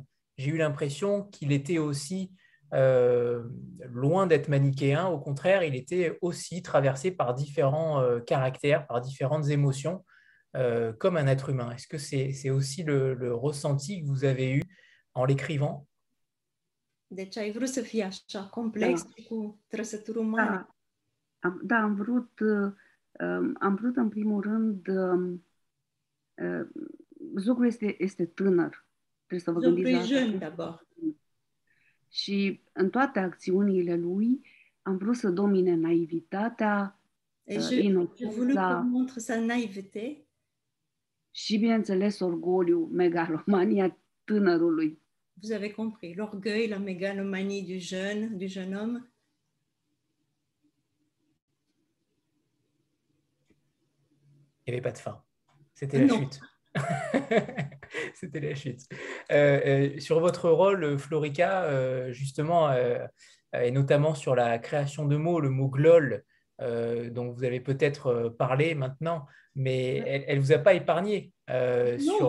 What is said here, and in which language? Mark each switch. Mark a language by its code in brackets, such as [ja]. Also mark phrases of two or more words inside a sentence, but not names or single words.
[fr] J'ai eu l'impression qu'il était aussi loin d'être manichéen. Au contraire, il était aussi traversé par différents caractères, par différentes émotions, comme un être humain. Est-ce que c'est aussi le ressenti que vous avez eu en l'écrivant? [ro] Deci ai vrut să fie așa complex, cu trăsături umane? Da, am vrut în primul rând, Zucru este tânăr. Trebuie să vă gândiți la asta. Și în toate acțiunile lui am vrut să domine naivitatea, inocența și, bineînțeles, orgoliu, megalomania tânărului. [fr] Vous avez compris, l'orgueil, la mégalomanie du jeune homme. Il n'y avait pas de fin. C'était la chute. C'était la chute. Sur votre rôle, Florica, justement, et notamment sur la création de mots, le mot glol, dont vous avez peut-être parlé maintenant, mais elle ne vous a pas épargné sur